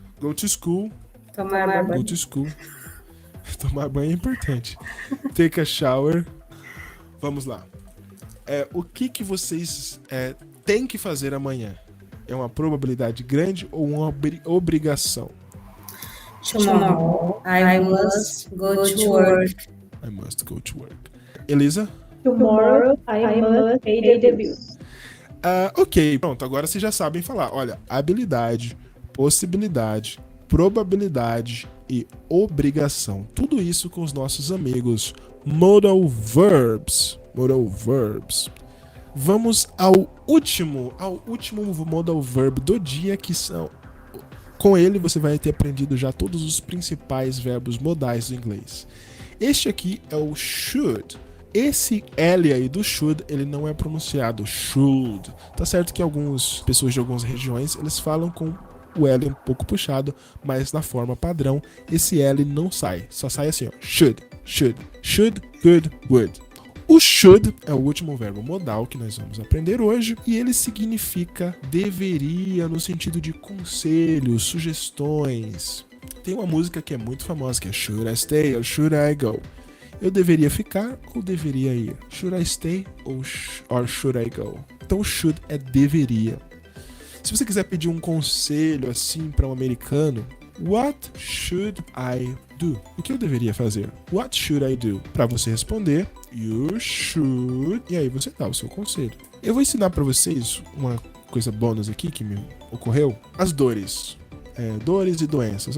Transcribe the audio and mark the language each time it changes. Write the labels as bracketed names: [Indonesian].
[English] Go to school. [Portuguese] Tomar banho. [English] Go to school. [Portuguese] Tomar banho é importante. [English] Take a shower. [Portuguese] Vamos lá. O que vocês têm que fazer amanhã? É uma probabilidade grande ou uma obrigação? [English] Tomorrow I must go to work. I must go to work. Elisa? Tomorrow I must pay the bills. [Portuguese] Ok, pronto. Agora vocês já sabem falar. Olha, habilidade, possibilidade, probabilidade e obrigação. Tudo isso com os nossos amigos modal verbs. Modal verbs. Vamos ao último modal verb do dia, que são... Com ele você vai ter aprendido já todos os principais verbos modais do inglês. Este aqui é o should. Esse L aí do should, ele não é pronunciado should. Tá certo que algumas pessoas de algumas regiões, eles falam com o L um pouco puxado, mas na forma padrão, esse L não sai. Só sai assim, ó. Should, should, should, could, would. O should é o último verbo modal que nós vamos aprender hoje, e ele significa deveria, no sentido de conselhos, sugestões. Tem uma música que é muito famosa, que é Should I Stay or Should I Go? Eu deveria ficar ou deveria ir? [English] Should I stay or should I go? [Portuguese] Então o should é deveria. Se você quiser pedir um conselho assim para um americano, [English] what should I do? [Portuguese] O que eu deveria fazer? [English] What should I do? [Portuguese] Para você responder, [English] you should, [Portuguese] e aí você dá o seu conselho. Eu vou ensinar para vocês uma coisa bônus aqui que me ocorreu. As dores. Dores e doenças.